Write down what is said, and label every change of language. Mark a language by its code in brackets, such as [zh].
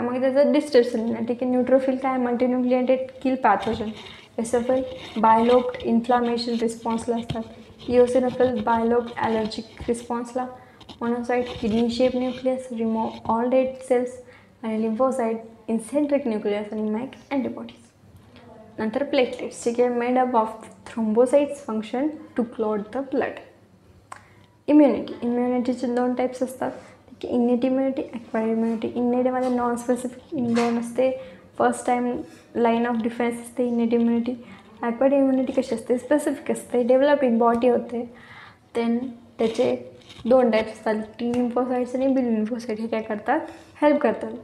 [mr] मग त्याचं डिस्क्रिप्शन लिहिणार. ठीक आहे. न्यूट्रोफिल काय? [en] Multinucleated kill pathogen. [mr] एसोफिल बायलोब्ड इन्फ्लामेशन रिस्पॉन्सला असतात. Eosinophil bilobed allergic रिस्पॉन्सला. [en] Monocyte kidney shape nucleus, remove all dead cells. [mr] आणि लिम्फोसाइट इन्सेंट्रिक न्यूक्लियस आणि [en] Make antibodies. [mr] नंतर प्लेटलेट्स. ठीक आहे. [en] Made up of thrombocytes function to clot the blood. Immunity. [mr] इम्युनिटीचे 2 types असतात. ठीक आहे. इनेट immunity, acquired immunity. इनेटमध्ये non specific inborn असते, first time line of defence असते इनेट इम्युनिटी. ॲक्वायर्ड इम्युनिटी कशी असते? स्पेसिफिक असते, डेव्हलपिंग बॉडी होते. देन त्याचे 2 टाईप्स असतात, T लिम्फोसाइट्स आणि B लिम्फोसाइट. हे काय करतात? हेल्प करतात.